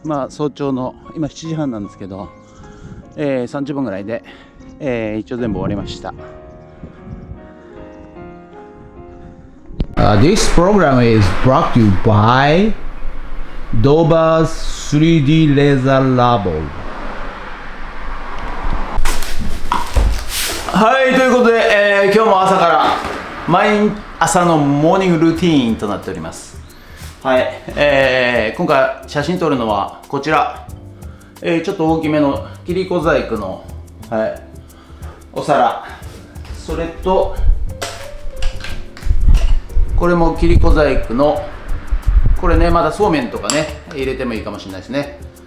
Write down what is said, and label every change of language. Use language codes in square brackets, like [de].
[ja] 早朝の今7時半なんですけど、30分ぐらいで、一応全部終わりました。 [en] This program is brought to you by Dover's 3D Laser Labo。 [ja] はい、ということで、今日も朝から毎朝のモーニングルーティーンとなっております。はい。今回写真撮るのはこちら、ちょっと大きめの切子細工の、はい、お皿、それとこれも切子細工の、これね、まだそうめんとかね入れてもいいかもしれないですね。